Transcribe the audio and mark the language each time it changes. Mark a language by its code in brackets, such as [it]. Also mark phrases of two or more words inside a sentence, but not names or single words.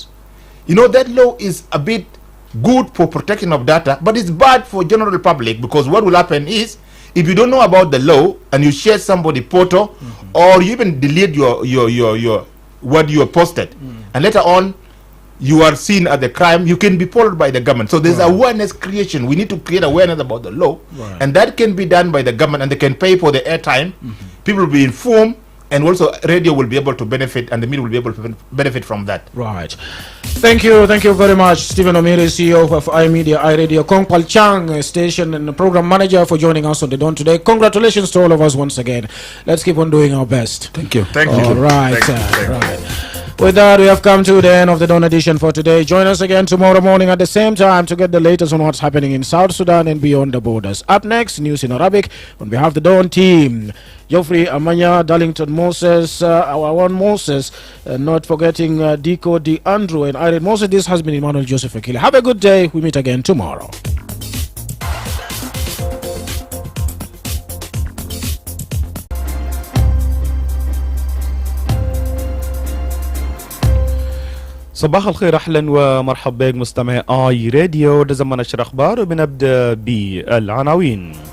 [en] You know, that law is a bit good for protection of data, but it's bad for general public, because what will happen is, if you don't know about the law and you share somebody photo, or you even delete your what you posted, and later on you are seen as a crime, you can be followed by the government. So there's awareness creation. We need to create awareness about the law, and that can be done by the government, and they can pay for the airtime. People will be informed, and also radio will be able to benefit, and the media will be able to benefit from that. Right. Thank you very much, Stephen Omiri, CEO of iMedia, iRadio, Kongpal Chang, station and program manager, for joining us on the Dawn today. Congratulations to all of us once again. Let's keep on doing our best. Thank you. Thank you. All right. With that, we have come to the end of the Dawn edition for today. Join us again tomorrow morning at the same time to get the latest on what's happening in South Sudan and beyond the borders. Up next, news in Arabic on behalf of the Dawn team. Geoffrey Amanya, Darlington Moses, our one Moses, not forgetting Dico D. Andrew and Irene Moses. This has been Emmanuel Joseph Akile. Have a good day. We meet again tomorrow. [ar] صباح الخير، اهلا ومرحبا بك مستمعي اي راديو. ده زمن نشر اخبار، وبنبدا بالعناوين.